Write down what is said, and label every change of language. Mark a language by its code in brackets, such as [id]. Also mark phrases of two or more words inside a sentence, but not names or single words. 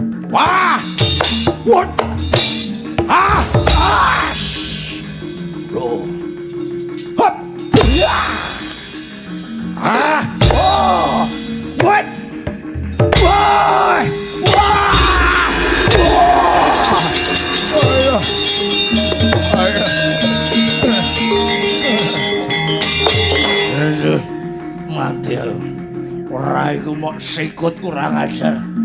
[jv] Wah! What? Ah! Ah! Loh. Hop! Ah! Oh! What? Wah! Wah! Wah! Aduh. Mati aku. Ora iku mok sikut kurang ajar.